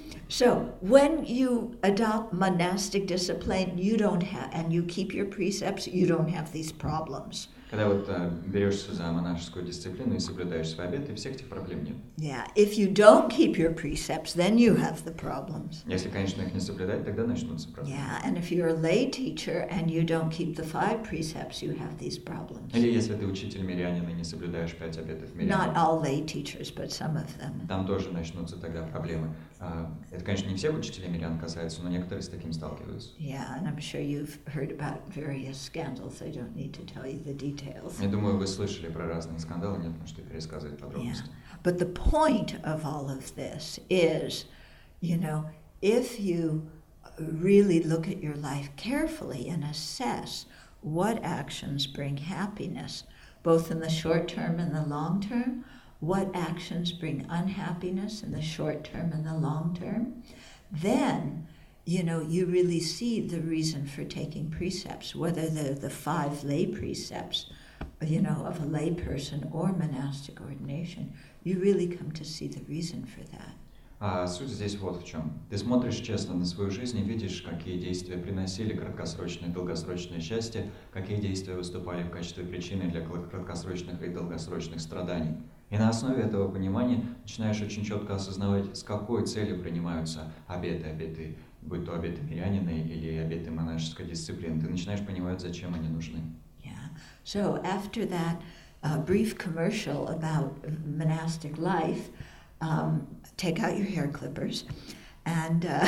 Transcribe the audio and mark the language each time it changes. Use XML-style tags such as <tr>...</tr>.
<en>So when you adopt monastic discipline, you don't have, and you keep your precepts, you don't have these problems.</en> <ru>Когда вот берешься за монашескую дисциплину и соблюдаешь свои обеты, всех этих проблем нет.</ru> <en>Yeah, if you don't keep your precepts, then you have the problems.</en> <ru>Если, конечно, их не соблюдать, тогда начнутся проблемы.</ru> <en>Yeah, and if you're a lay teacher and you don't keep the 5 precepts, you have these problems.</en> <ru>Или если ты учитель мирянин и не соблюдаешь 5 обетов мирянина.</ru> <en>Not all lay teachers, but some of them.</en> <ru>Там тоже начнутся тогда проблемы. Это, конечно, не всех учителей мирян касается, но некоторые с таким сталкиваются.</ru> <en>Yeah, and I'm sure you've heard about various scandals. I don't need to tell you the details.</en> <ru>Я думаю, вы слышали про разные скандалы, нет нужды пересказывать подробности.</ru> <en>Yeah. But the point of all of this is, if you really look at your life carefully and assess what actions bring happiness, both in the short term and the long term, what actions bring unhappiness in the short term and the long term, then, you really see the reason for taking precepts, whether they're the 5 lay precepts, of a lay person or monastic ordination. You really come to see the reason for that.</en> <ru>Суть здесь вот в чем. Ты смотришь честно на свою жизнь и видишь, какие действия приносили краткосрочное и долгосрочное счастье, какие действия выступали в качестве причины для краткосрочных и долгосрочных страданий. И на основе этого понимания начинаешь очень четко осознавать, с какой целью принимаются обеты будь то обеты мирянина или обеты монашеской дисциплины, ты начинаешь понимать, зачем они нужны.</ru> <en>Yeah. So after that brief commercial about monastic life, take out your hair clippers and...</en>